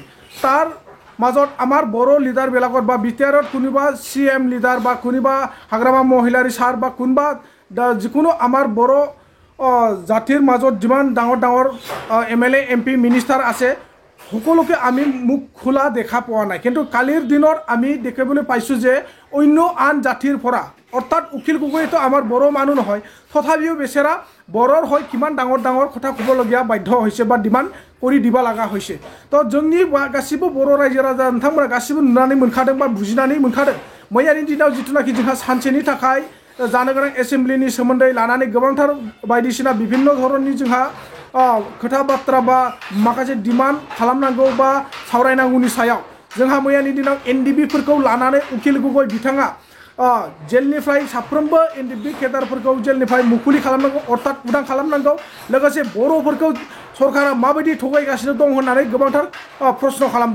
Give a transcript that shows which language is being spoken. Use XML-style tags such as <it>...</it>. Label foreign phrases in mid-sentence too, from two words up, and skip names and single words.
<as>তাৰ মাজত আমাৰ বড়ো লিডাৰবিলাকত বা বিটিআৰত কোনোবা CM লিডাৰ বা কোনোবা হাগ্ৰামা মহিলাৰী ছাৰ বা কোনোবা যিকোনো আমাৰ বড়ো জাতিৰ মাজত যিমান ডাঙৰ ডাঙৰ MLA MP মিনিষ্টাৰ আছে সকলোকে আমি মুখ খোলা দেখা পোৱা নাই। কিন্তু কালিৰ দিনত আমি দেখিবলৈ পাইছোঁ যে অন্য আন জাতিৰ পৰা অৰ্থাৎ উকিল গগৈতো আমাৰ বড়ো মানুহ নহয়, তথাপিও বেচেৰা বড়োৰ হৈ কিমান ডাঙৰ ডাঙৰ কথা ক'বলগীয়া বাধ্য হৈছে বা ডিমাণ্ড কৰি দিব লগা হৈছে।</as> <brx>তো जोंनि गासिबो बर' रायजो राजा नोंथांमोना गासिबो नुनानै मोनखादों बा बुजिनानै मोनखादों। मैयानि दिनाव जिथुनाखि जोंहा सानसेनि थाखाय जानो गोनां एसेम्बलिनि सोमोन्दै लानानै गोबांथार बायदिसिना बिभिन्न धरननि जोंहा खोथा बाथ्रा बा माखासे डिमान्ड खालामनांगौ बा सावरायनांगौनि सायाव जोंहा मैयानि दिनाव NDFBफोरखौ लानानै उकिल गगৈ बिथाङा जेलनिफ्राय साफ्रोमबो NDFB केडारफोरखौ जेलनिफ्राय मुकुलि खालामनांगौ अर्थात उदां खालामनांगौ, लोगोसे बर'फोरखौ सरकारा माबायदि थगायगासिनो दं होननानै गोबांथार प्रश्न खालामदों।</brx>